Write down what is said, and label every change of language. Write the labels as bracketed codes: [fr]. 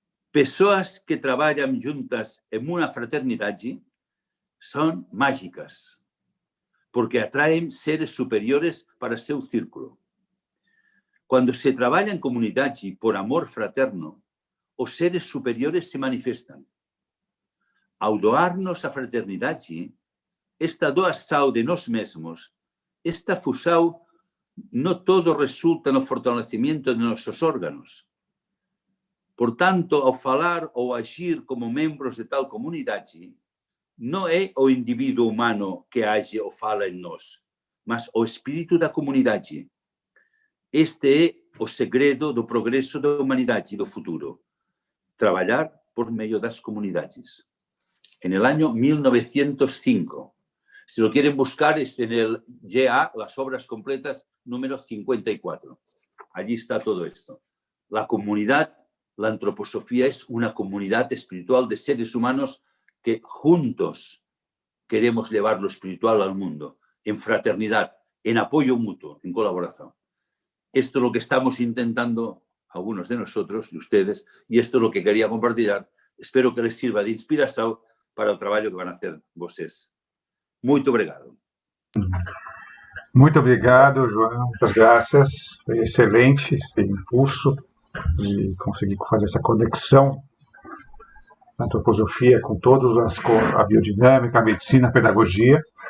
[pt] Pessoas que trabalham juntas en una fraternidade son mágicas, porque atraen seres superiores para seu círculo. [es] Cuando se trabaja en comunidad y por amor fraterno, [pt] os seres superiores se manifestan. Ao doarnos a fraternidade, esta doação de nós mesmos, esta fusão, no todo resulta no fortalecimento de nossos órganos. Por tanto, ao falar ou agir como membros de tal comunidade, não é o indivíduo humano que age ou fala em nós, mas o espírito da comunidade. Este é o segredo do progresso da humanidade e do futuro. Trabalhar por meio das comunidades. [es] En el año 1905. Si lo quieren buscar, es en el GA, las obras completas, número 54. Allí está todo esto. La comunidad, la antroposofía, es una comunidad espiritual de seres humanos que juntos queremos llevar lo espiritual al mundo, en fraternidad, en apoyo mutuo, en colaboración. Esto es lo que estamos intentando, algunos de nosotros y ustedes, y esto es lo que quería compartir. Espero que les sirva de inspiración para [pt] o trabalho que vão fazer vocês. Muito obrigado. Muito obrigado, João. Muitas graças. Foi excelente esse impulso de conseguir fazer essa conexão da antroposofia com a biodinâmica, a medicina, a pedagogia.